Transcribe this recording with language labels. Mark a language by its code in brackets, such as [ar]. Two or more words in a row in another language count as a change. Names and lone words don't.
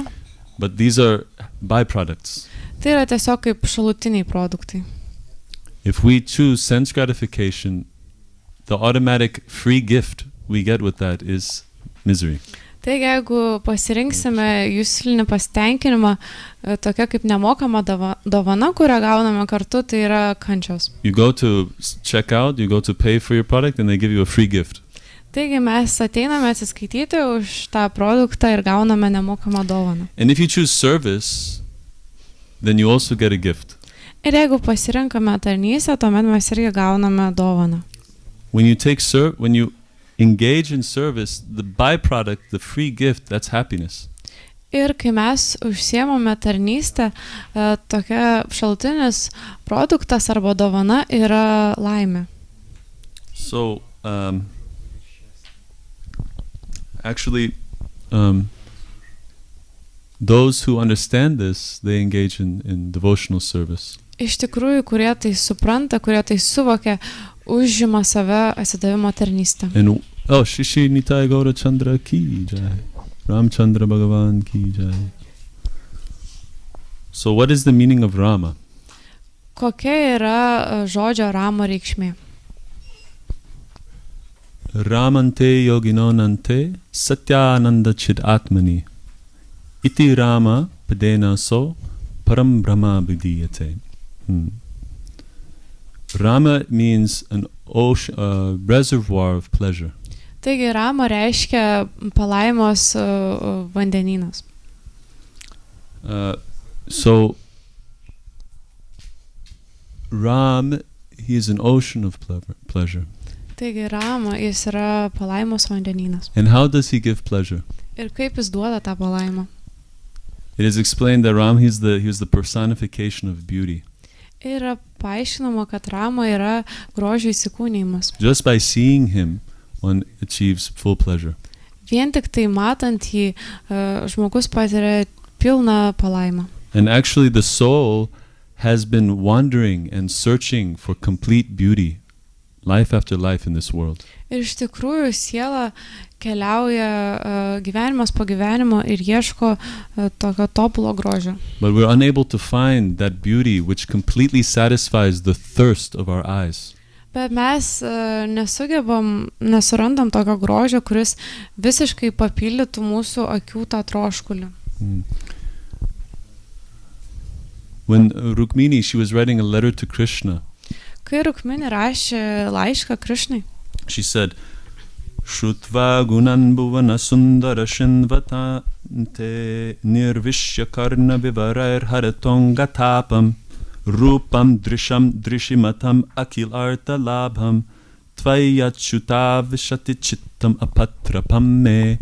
[en] But these are byproducts. [lt] Tai yra tiesiog kaip šalutiniai produktai. [en] If we choose sense gratification, the automatic free gift we get with that is misery. [lt] Taigi, jeigu pasirinksime juslinį pasitenkinimą, tokia kaip nemokama dovana, kurią gauname kartu, tai yra kančios. [en] You go to check out, you go to pay for your product, and they give you a free gift. [lt] Taigi mes ateiname atsiskaityti už tą produktą ir gauname nemokamą dovaną. [en] And if you choose service, then you also get a gift. [lt] Ir jeigu pasirenkame tarnystę, tuomet mes irgi gauname dovaną. [en] When you engage in service, the byproduct, the free gift, that's happiness. [lt] Ir kai mes užsiemame tarnystę, tokia šalutinis produktas arba dovana yra laimė. [en] So, actually, those who understand this, they engage in devotional service. [lt] Iš tikrųjų, kurie tai supranta, kurie tai suvokia, užima save atsidavimo tarnystę. [hi] And श्रीश्री निताई गौर चन्द्र की जय. रामचन्द्र भगवान की जय. [en] So what is the meaning of Rama? [lt] Kokia yra žodžio Ramo reikšmė? [sa] रमन्ते योगिनोऽनन्ते सत्यानन्दे चिद् आत्मनि. इति राम पदेन असौ परं ब्रह्म अभिधीयते. [en] Rama means an ocean, reservoir of pleasure. [lt] Taigi Rama reiškia palaimos vandenynas. [en] So Ram, he is an ocean of pleasure. [lt] Taigi Rama, jis yra palaimos vandenynas. [en] And how does he give pleasure? [lt] Ir kaip jis duoda tą palaimą? [en] It is explained that Ram, he is the personification of beauty. [lt] Yra paaiškinama, kad Rama yra grožio įsikūnijimas. [en] Just by seeing him, one achieves full pleasure. [lt] Vien tik tai matant jį, žmogus patiria pilną palaimą. [en] And actually the soul has been wandering and searching for complete beauty, life after life in this world. [lt] Ir iš tikrųjų siela keliauja gyvenimas po gyvenimo ir ieško tokio tobulo grožio. [en] But we're unable to find that beauty which completely satisfies the thirst of our eyes. [lt] Bet mes nesurandam tokio grožio, kuris visiškai papildytų mūsų akių tą troškulį. [en] When Rukmini, she was writing a letter to Krishna. [lt] Kai Rukmini rašė laišką Krishnai, [en] she said, [sa] श्रुत्वा गुणान् भुवन सुन्दर शृण्वतां ते निर्विश्य कर्ण विवरैर् हरतोऽङ्ग तापम् रूपं दृशां दृशिमताम् अखिल अर्थ लाभं त्वय्य् अच्युत आविशति चित्तम् अपत्रपं मे.